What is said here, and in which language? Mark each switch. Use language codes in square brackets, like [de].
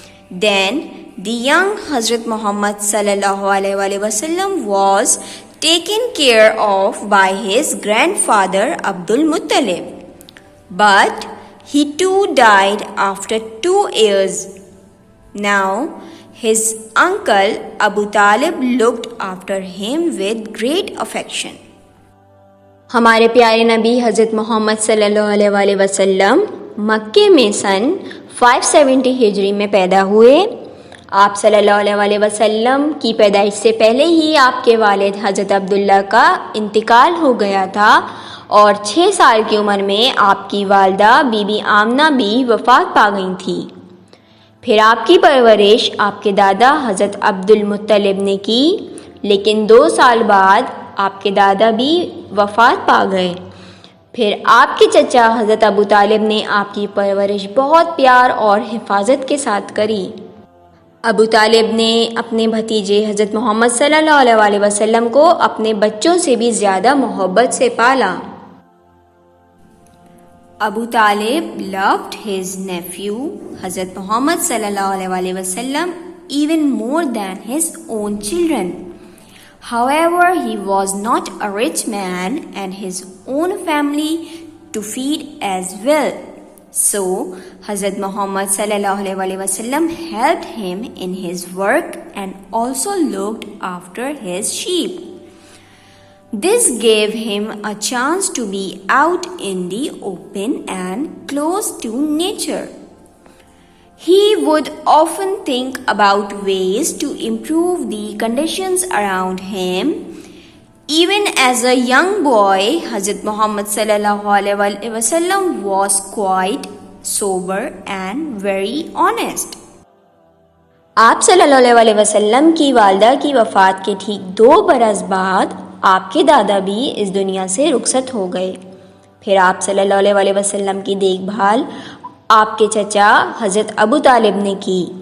[en] Then the young Hazrat Muhammad sallallahu alaihi wasallam was taken care of by his grandfather Abdul Muttalib. But he too died after 2 years. Now his uncle Abu Talib looked after him with great affection. [hi] हमारे प्यारे नबी हज़रत मोहम्मद सल्लल्लाहु अलैहि वसल्लम मक्के में सन 570 हिजरी में पैदा हुए. आप सल्लल्लाहु अलैहि वसल्लम की पैदाइश से पहले ही आपके वालिद हज़रत अब्दुल्ला का इंतकाल हो गया था और 6 साल की उम्र में आपकी वालदा बीबी आमना भी वफ़ात पा गई थी. फिर आपकी परवरिश आपके दादा हज़रत अब्दुल मुत्तलिब ने की, लेकिन 2 साल बाद आपके दादा भी वफ़ात पा गए. फिर आपके चचा हज़रत अबू तालिब ने आपकी परवरिश बहुत प्यार और हिफाजत के साथ करी. अबू तालिब ने अपने भतीजे हज़रत मोहम्मद सल्लल्लाहु अलैहि वसल्लम को अपने बच्चों से भी ज़्यादा मोहब्बत से पाला. [en] Abu Talib loved his nephew Hazrat Muhammad sallallahu alaihi wasallam even more than his own children. However, he was not a rich man and his own family to feed as well. So, Hazrat Muhammad sallallahu alaihi wasallam helped him in his work and also looked after his sheep. This gave him a chance to be out in the open and close to nature. He would often think about ways to improve the conditions around him. Even as a young boy, Hazrat Muhammad sallallahu alaihi wasallam was quite sober and very honest. [hi] आप सल्लल्लाहु अलैहि वसल्लम की वालदा की वफ़ात के ठीक 2 बरस बाद आपके दादा भी इस दुनिया से रुखसत हो गए. फिर आप सल्लल्लाहु अलैहि वसल्लम की देखभाल आपके चचा हज़रत अबू तालिब ने की.